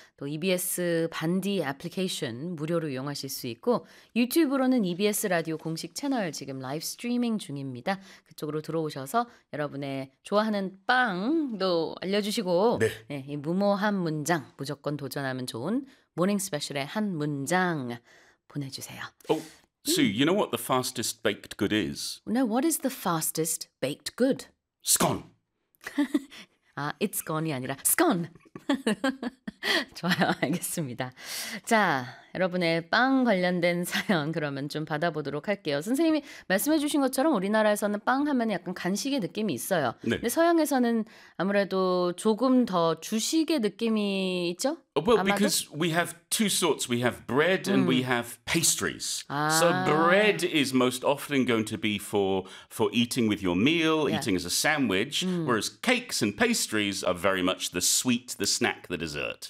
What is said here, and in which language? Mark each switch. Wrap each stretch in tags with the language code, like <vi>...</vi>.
<ko>또 EBS 반디 애플리케이션 무료로 이용하실 수 있고 유튜브로는 EBS 라디오 공식 채널 지금 라이브 스트리밍 중입니다. 그쪽으로 들어오셔서 여러분의 좋아하는 빵도 알려주시고 네. 네, 이 무모한 문장 무조건 도전하면 좋은 모닝 스페셜의 한 문장 보내주세요.</ko> <en>Sue, you know what the fastest baked good is? No, what is the fastest baked good? Scone. Ah, it's scone</en> <ko>이 아니라 scone. 좋아요. 알겠습니다. 자, 여러분의 빵 관련된 사연 그러면 좀 받아보도록 할게요. 선생님이 말씀해 주신 것처럼 우리나라에서는 빵 하면 약간 간식의 느낌이 있어요. 네. 근데 서양에서는 아무래도 조금 더 주식의 느낌이 있죠?</ko> <en>Well,</en> <ko>아마도?</ko> <en>Because we have two sorts. We have bread and we have pastries.</en> <ko>아.</ko> <en>So bread is most often going to be for eating with your meal, yeah. eating as a sandwich, whereas cakes and pastries are very much the sweet, the snack, the dessert.</en>